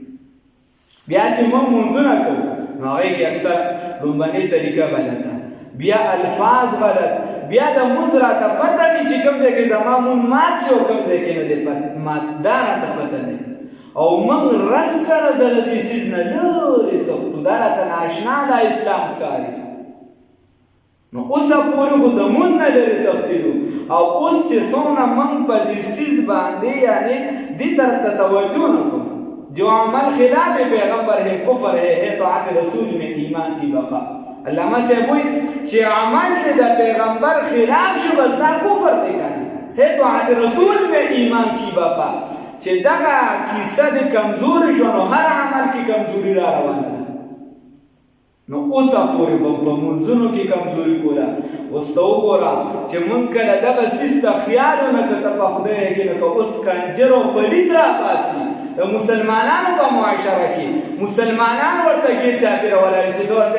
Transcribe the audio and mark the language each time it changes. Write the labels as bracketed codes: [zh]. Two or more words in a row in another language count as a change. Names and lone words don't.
[ps] بیا چې موږ مونځونه کوو نو هغې کې اکثر لومبنۍ طریقه غلطه بیا الفاظ غلط بیا د مونځ راته پته وي چې کوم ځای کې زما مونځ مات شي او کوم ځای کې نه دی مات دا راته پته نه او موږ رس کړه زه له دې څیز نه لرې تښتو دا راته ناشنا دا اسلام ښکاري. نو اوسه پورې خو د مونځ نه لرې تښتېدو او اوس چې څومره موږ په دې څیز باندې یعنې دې طرف ته توجه نه کوو [ur] جو عمل خلاف پیغمبر ہے کفر ہے طاعت رسول میں ایمان کی بقا. [ps] علامہ صاحب وایي چې عمل دې د پیغمبر خلاف شو بس دا کفر دی کنه [ur] ہے طاعت رسول میں ایمان کی بقا. [ps] چې دغه کیسه د کمزوري شو نو هر عمل کې کمزوري را روانه ده. نو اوسه پورې په منځونو کې کمزوري کوله اوس ته وګوره چې مونږ کله دغه څیز ته خیال ونه کړو ته په خدای یقین وکړه اوس کنجر او پلیت راپاسي د مسلمانانو په معاشره کې مسلمانان ورته ګیر چاپېره ولاړ چې ته ورته